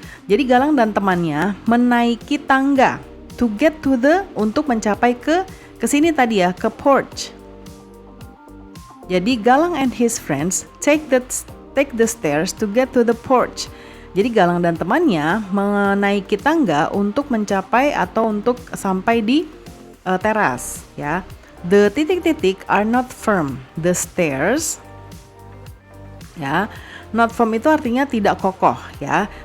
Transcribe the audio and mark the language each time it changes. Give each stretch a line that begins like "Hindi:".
Indonesian: Jadi Galang dan temannya menaiki tangga
English: to get to the,
Indonesian: untuk mencapai ke sini tadi ya, ke porch. Jadi
English: Galang and his friends take the stairs to get to the porch.
Indonesian: Jadi Galang dan temannya menaiki tangga untuk mencapai atau untuk sampai di teras, ya.
English: The
Indonesian: titik-titik
English: are not firm. The stairs, ya, not firm
Indonesian: itu artinya tidak kokoh, ya.